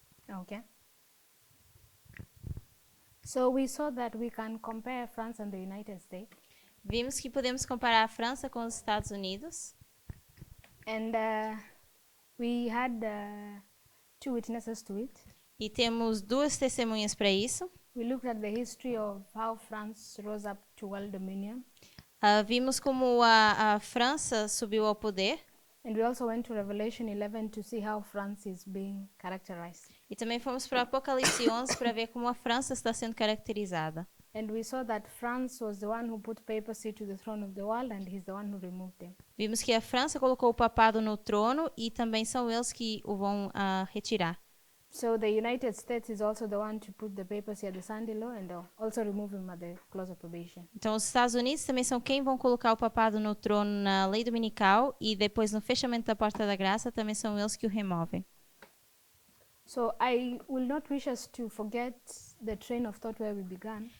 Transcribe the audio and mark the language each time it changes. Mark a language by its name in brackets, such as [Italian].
[English] Okay. So we saw that we can compare France and the United States. [Portuguese] Vimos que podemos comparar a França com os Estados Unidos. [English] And we had two witnesses to it. [Portuguese] E temos duas testemunhas para isso. [English] We looked at the history of how France rose up to world dominion. [Portuguese] Vimos como a França subiu ao poder. [English] And we also went to Revelation 11 to see how France is being characterized. [Portuguese] E também fomos para o Apocalipse 11 para ver como a França está sendo caracterizada. [English] And we saw that France was the one who put papacy to the throne of the world, and he's the one who removed them. [Portuguese] Vimos que a França colocou o papado no trono e também são eles que o vão retirar. [English] So the United States is also the one to put the papacy at the Sunday law and also remove him at the close of probation. [Portuguese] Então, os Estados Unidos também são quem vão colocar o papado no trono na lei dominical e depois no fechamento da porta da graça também são eles que o removem. [English] So I will not wish us to forget the train of thought where we began.